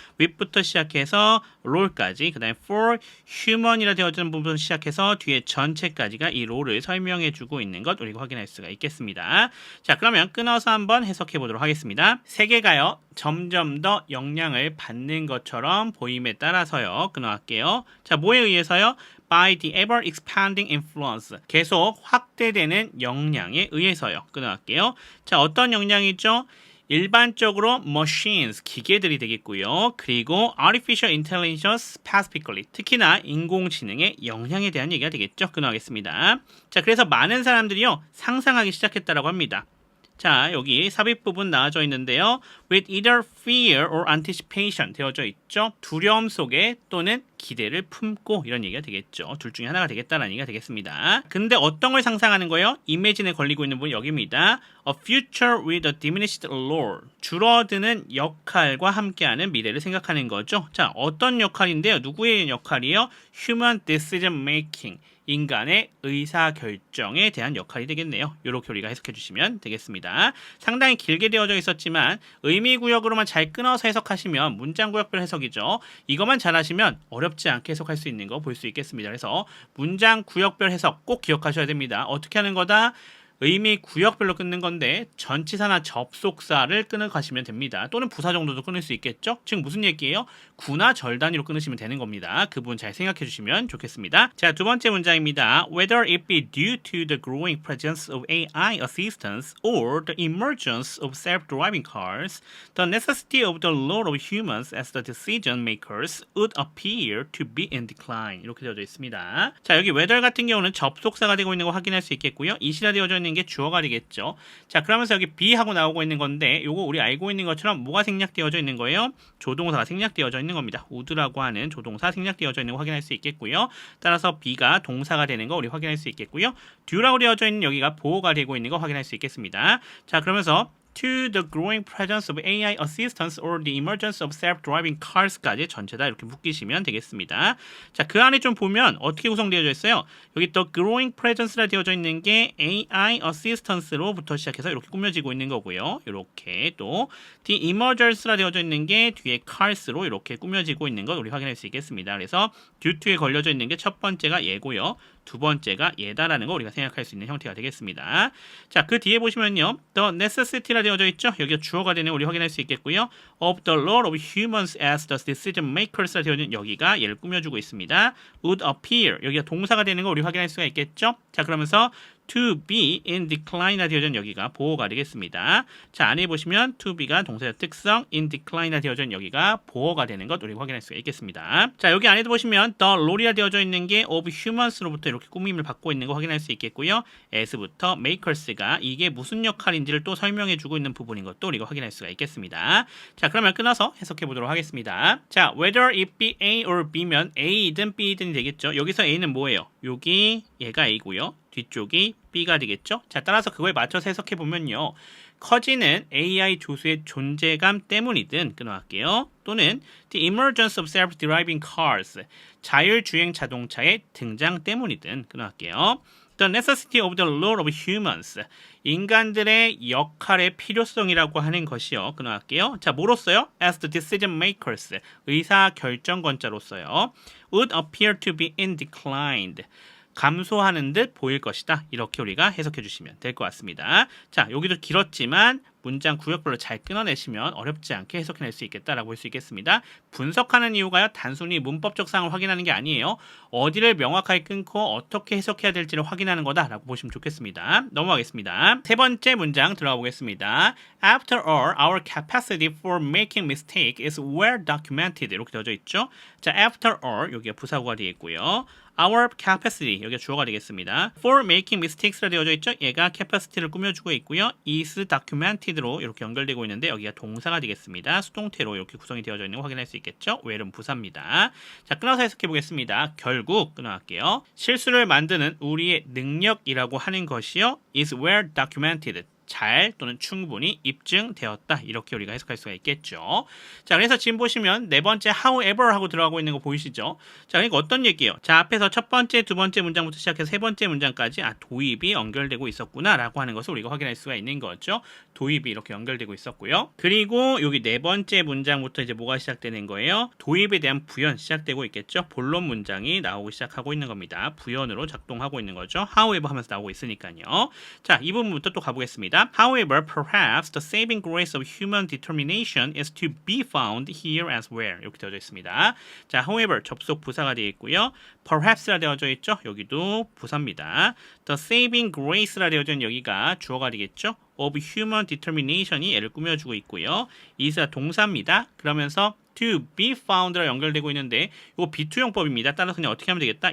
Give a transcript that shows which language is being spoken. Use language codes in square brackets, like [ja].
[ko] with부터 시작해서 role까지, 그 다음에 [en] for human [ko] 이라 되어지는 부분 시작해서 뒤에 전체까지가 이 role을 설명해주고 있는 것 우리가 확인할 수가 있겠습니다. 자, 그러면 끊어서 한번 해석해 보도록 하겠습니다. 세 개가요. 점점 더 영향을 받는 것처럼 보임에 따라서요. 끊어갈게요. 자, 뭐에 의해서요? [en] By the ever expanding influence. [ko] 계속 확대되는 영향에 의해서요. 끊어갈게요. 자, 어떤 영향이죠? 일반적으로 machines, 기계들이 되겠고요. 그리고 [en] artificial intelligence specifically, [ko] 특히나 인공지능의 영향에 대한 얘기가 되겠죠. 끊어가겠습니다. 자, 그래서 많은 사람들이요. 상상하기 시작했다라고 합니다. 자, 여기 삽입 부분 나와져 있는데요. [en] with either fear or anticipation [ko] 되어져 있죠. 두려움 속에 또는 기대를 품고 이런 얘기가 되겠죠. 둘 중에 하나가 되겠다는 얘기가 되겠습니다. 근데 어떤 걸 상상하는 거예요? 이미진에 걸리고 있는 부분이 여기입니다. [en] A future with a diminished role. [ko] 줄어드는 역할과 함께하는 미래를 생각하는 거죠. 자, 어떤 역할인데요? 누구의 역할이에요? [en] Human decision making. [ko] 인간의 의사결정에 대한 역할이 되겠네요. 이렇게 우리가 해석해 주시면 되겠습니다. 상당히 길게 되어져 있었지만 의미구역으로만 잘 끊어서 해석하시면 문장구역별 해석이죠. 이것만 잘하시면 어렵지 않게 해석할 수 있는 거 볼 수 있겠습니다. 그래서 문장구역별 해석 꼭 기억하셔야 됩니다. 어떻게 하는 거다? 의미 구역별로 끊는 건데 전치사나 접속사를 끊어 가시면 됩니다. 또는 부사 정도도 끊을 수 있겠죠? 지금 무슨 얘기예요? 구나 절 단위로 끊으시면 되는 겁니다. 그 부분 잘 생각해 주시면 좋겠습니다. 자, 두 번째 문장입니다. [en] Whether it be due to the growing presence of AI assistants or the emergence of self-driving cars, the necessity of the role of humans as the decision makers would appear to be in decline. [ko] 이렇게 되어져 있습니다. 자, 여기 whether 같은 경우는 접속사가 되고 있는 거 확인할 수 있겠고요. 이시라 되어져 있는 게 주어가 되겠죠. 자, 그러면서 여기 be 하고 나오고 있는 건데 요거 우리 알고 있는 것처럼 뭐가 생략되어져 있는 거예요? 조동사가 생략되어져 있는 겁니다. would라고 하는 조동사 생략되어져 있는 거 확인할 수 있겠고요. 따라서 be가 동사가 되는 거 우리 확인할 수 있겠고요. do라고 되어져 있는 여기가 보호가 되고 있는 거 확인할 수 있겠습니다. [en] 자, 그러면서 to the growing presence of AI assistants or the emergence of self-driving cars까지 [ko] 전체 다 이렇게 묶이시면 되겠습니다. 자, 그 안에 좀 보면 어떻게 구성되어져 있어요? 여기 또 [en] growing presence [ko] 라 되어져 있는 게 [en] AI assistance [ko] 로부터 시작해서 이렇게 꾸며지고 있는 거고요. 이렇게 또 [en] the emergence [ko] 라 되어져 있는 게 뒤에 cars로 이렇게 꾸며지고 있는 것 우리 확인할 수 있겠습니다. 그래서 due to에 걸려져 있는 게 첫 번째가 얘고요. 두 번째가 얘다라는 거 우리가 생각할 수 있는 형태가 되겠습니다. 자, 그 뒤에 보시면요. [en] The necessity [ko] 라 되어져 있죠. 여기가 주어가 되는 우리 확인할 수 있겠고요. [en] Of the role of humans as the decision makers라 [ko] 되어져 있는 여기가 얘를 꾸며주고 있습니다. [en] Would appear [ko] 여기가 동사가 되는 거 우리 확인할 수가 있겠죠. 자, 그러면서 [en] to be in decline [ko] 이나 되어져 있는 여기가 보호가 되겠습니다. 자, 안에 보시면 to be가 동사의 특성, [en] in decline [ko] 이나 되어져 있는 여기가 보호가 되는 것 우리 확인할 수가 있겠습니다. 자, 여기 안에도 보시면 [en] the role [ko] 이라 되어져 있는 게 [en] of humans [ko] 로부터 이렇게 꾸밈을 받고 있는 거 확인할 수 있겠고요. as부터 makers가 이게 무슨 역할인지를 또 설명해 주고 있는 부분인 것도 우리가 확인할 수가 있겠습니다. 자, 그러면 끊어서 해석해 보도록 하겠습니다. 자, [en] whether it be A or B [ko] 면 A이든 B이든 되겠죠. 여기서 A는 뭐예요? 여기 얘가 A고요. 뒤쪽이 B가 되겠죠. 자, 따라서 그거에 맞춰서 해석해 보면요. 커지는 AI 조수의 존재감 때문이든 끊어갈게요. 또는 [en] the emergence of self-driving cars [ko] 자율주행 자동차의 등장 때문이든 끊어갈게요. [en] The necessity of the role of humans [ko] 인간들의 역할의 필요성이라고 하는 것이요. 끊어갈게요. 자, 뭐로써요? [en] As the decision makers [ko] 의사 결정권자로서요. [en] Would appear to be in decline [ko] 감소하는 듯 보일 것이다. 이렇게 우리가 해석해 주시면 될 것 같습니다. 자, 여기도 길었지만 문장 구역별로 잘 끊어내시면 어렵지 않게 해석해낼 수 있겠다라고 볼 수 있겠습니다. 분석하는 이유가요. 단순히 문법적 사항을 확인하는 게 아니에요. 어디를 명확하게 끊고 어떻게 해석해야 될지를 확인하는 거다라고 보시면 좋겠습니다. 넘어가겠습니다. 세 번째 문장 들어가 보겠습니다. [en] After all, our capacity for making mistake is well documented. [ko] 이렇게 되어져 있죠. 자, [en] after all, [ko] 여기가 부사구가 되어 있고요. [en] Our capacity, [ko] 여기가 주어가 되겠습니다. [en] For making mistakes [ko] 라 되어져 있죠. 얘가 capacity를 꾸며주고 있고요. [en] is documented [ko] 로 이렇게 연결되고 있는데 여기가 동사가 되겠습니다. 수동태로 이렇게 구성이 되어져 있는 거 확인할 수 있겠죠. where은 부사입니다. 자, 끊어서 해석해 보겠습니다. 결국 끊어갈게요. 실수를 만드는 우리의 능력이라고 하는 것이요. [en] is well documented. [ko] 잘 또는 충분히 입증되었다. 이렇게 우리가 해석할 수가 있겠죠. 자, 그래서 지금 보시면 네 번째 however 하고 들어가고 있는 거 보이시죠? 자, 그러니까 어떤 얘기예요? 자, 앞에서 첫 번째, 두 번째 문장부터 시작해서 세 번째 문장까지 도입이 연결되고 있었구나 라고 하는 것을 우리가 확인할 수가 있는 거죠. 도입이 이렇게 연결되고 있었고요. 그리고 여기 네 번째 문장부터 이제 뭐가 시작되는 거예요? 도입에 대한 부연 시작되고 있겠죠. 본론 문장이 나오기 시작하고 있는 겁니다. 부연으로 작동하고 있는 거죠. however 하면서 나오고 있으니까요. 자, 이 부분부터 또 가보겠습니다. [en] However, perhaps the saving grace of human determination is to be found here as well. [ko] 이렇게 되어져 있습니다. 자, however 접속 부사가 되어 있고요. Perhaps라 되어져 있죠. 여기도 부사입니다. [en] The saving grace [ko] 라 되어져 있는 여기가 주어가 되겠죠. [en] Of human determination [ko] 이 얘를 꾸며주고 있고요. is가 동사입니다. 그러면서 [en] to be found [ko] 랑 연결되고 있는데 이거 비투용법입니다. 따라서 그냥 어떻게 하면 되겠다?